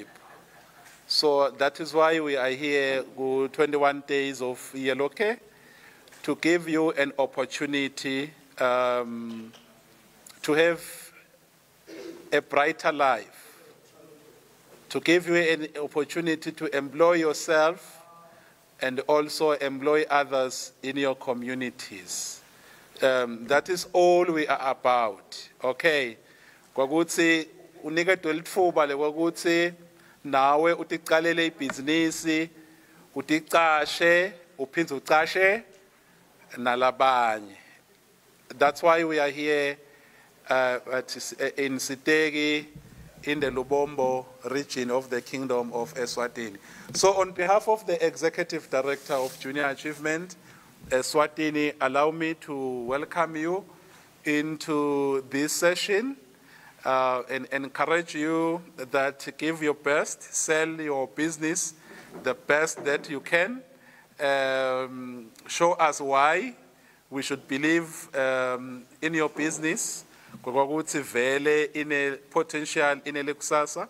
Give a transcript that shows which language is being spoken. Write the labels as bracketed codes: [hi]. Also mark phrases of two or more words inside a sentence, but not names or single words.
[en] So that is why we are here 21 days of Yeloke to give you an opportunity to have a brighter life, to give you an opportunity to employ yourself and also employ others in your communities. That is all we are about, okay? [ss] Kwakuthi uniketwe litfuba lekwakuthi nawe utiqalele ibhizinisi, uticashe, uphindze ucashe nalabanye. [en] That's why we are here in Sitegi, in the Lubombo region of the Kingdom of Eswatini. So on behalf of the Executive Director of Junior Achievement, Eswatini, allow me to welcome you into this session and encourage you that give your best, sell your business the best that you can, show us why we should believe in your business, in a potential in a.